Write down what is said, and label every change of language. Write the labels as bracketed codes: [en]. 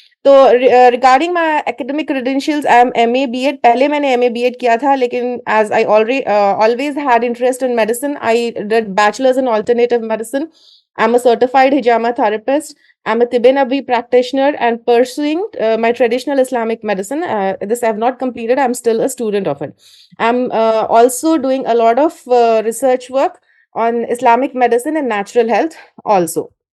[en] تو regarding my academic credentials, I am M A B Ed. [ur] پہلے میں نے ایم اے بی ایڈ کیا تھا، لیکن [en] As I always had interest in medicine, I did bachelor's in alternative medicine. I'm a certified hijama therapist. I'm a Tib Nabi practitioner and pursuing my traditional Islamic medicine. This I have not completed. I'm still a student of it. I'm also doing a lot of research work on Islamic medicine and natural health also.